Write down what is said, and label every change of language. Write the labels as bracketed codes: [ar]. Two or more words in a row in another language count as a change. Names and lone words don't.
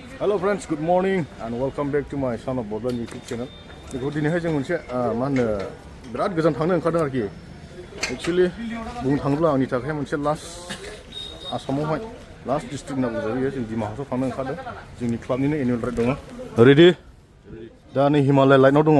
[en] Hello friends, good morning and welcome back to my Son of Bodlan YouTube channel. [brx] Beखौ दिनैहाय जों मोनसे मा होनो बिराद गोजान थांनो ओंखारदों आरोखि। एक्चुअली बुंनो थाङोब्ला आंनि थाखाय मोनसे लास्ट आसामावहाय [en] last district [brx] होनना बुंजायो जों दिमाहासाव थांनो ओंखारदों। जोंनि क्लाबनिनो [en] annual ride [brx] दङ। रेडि? दा नै हिमालय लाइटनाव दङ।